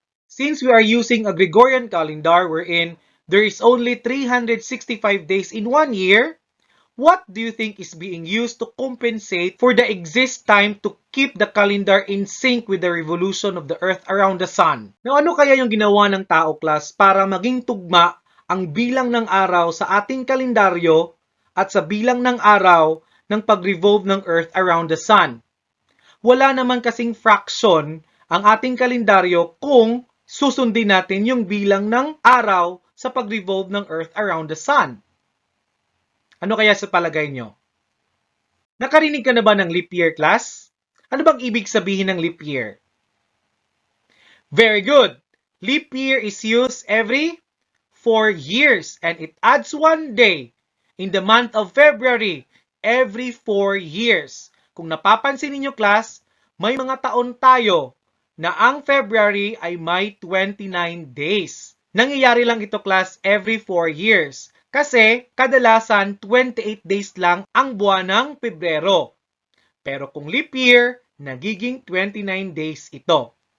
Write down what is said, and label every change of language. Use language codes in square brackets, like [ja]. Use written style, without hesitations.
[en] Since we are using a Gregorian calendar wherein there is only 365 days in 1 year, what do you think is being used to compensate for the exist time to keep the calendar in sync with the revolution of the Earth around the Sun? [tl] Now, ano kaya yung ginawa ng tao, class, para maging tugma ang bilang ng araw sa ating kalendaryo at sa bilang ng araw ng pag-revolve ng Earth [en] around the Sun? [tl] Wala naman kasing fraction ang ating kalendaryo kung susundin natin yung bilang ng araw sa pag-revolve ng Earth [en] around the Sun. [tl] Ano kaya sa palagay nyo? Nakarinig ka na ba ng leap year, class? Ano bang ibig sabihin ng leap year? Very good! [en] Leap year is used every 4 years and it adds 1 day in the month of February every 4 years. [tl] Kung napapansin ninyo, class, may mga taon tayo na ang February ay may 29 days. Nangyayari lang ito, class, [en] every 4 years. [tl] Kasi kadalasan 28 days lang ang buwan ng Pebrero. Pero kung leap year, nagiging 29 days ito.